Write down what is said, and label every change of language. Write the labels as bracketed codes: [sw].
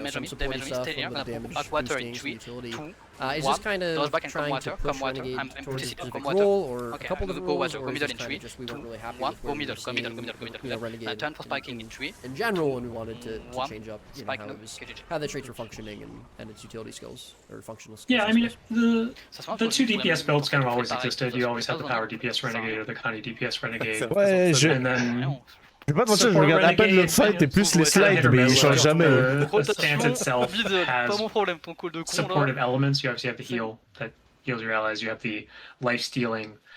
[en] Some supporting stuff, a little bit of damage boosting, some utility. Is this kind of trying to push Renegade towards a specific role, or a couple of roles, or is this kind of just we weren't really happy with where we were seeing Renegade in general, and we wanted to change up how the traits were functioning and its utility skills, or functional skills? Yeah, I mean, the 2 DPS builds kind of always existed. You always have the Power DPS Renegade or the Connie DPS Renegade. And then... [fr] Je vais pas te mentir, je regarde à peine le fight et plus les slides, mais ils changent jamais. [en] The stance itself has supportive elements. You obviously have the heal that heals your allies. You have the life stealing.